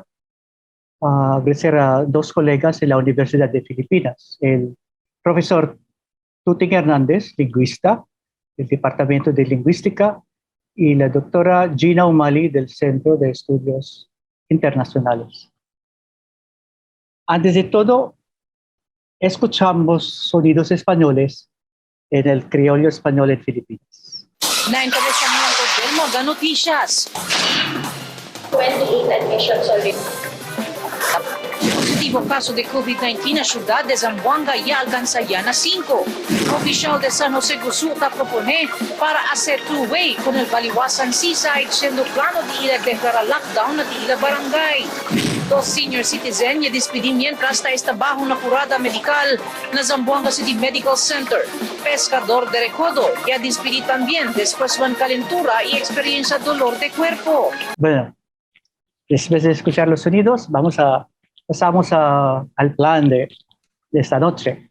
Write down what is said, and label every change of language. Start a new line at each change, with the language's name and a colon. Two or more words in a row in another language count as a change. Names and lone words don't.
Spanish: Agradecer a dos colegas en la Universidad de Filipinas, el profesor Tuting Hernández, lingüista del Departamento de Lingüística, y la doctora Gina Umali del Centro de Estudios Internacionales. Antes de todo, escuchamos sonidos españoles en el criollo español en Filipinas.
Chavacano: Na encabezamiento del Mga Noticias.
English: 28 admissions already.
Chavacano: Positivo caso de COVID-19 na ciudad de Zamboanga y alcanza ya na 5. Oficial de San Jose Gusuta propone para hacer two-way con el Baliwasan Seaside, siendo plano de ir a declarar lockdown na tila barangay. Dos
English: senior citizen
Chavacano: ya despedí mientras está bajo una curada medical na Zamboanga City Medical Center. Pescador de Recodo ya despedí también después de una calentura y experiencia dolor de cuerpo.
Spanish: Bueno, después de escuchar los sonidos, pasamos al plan de esta noche.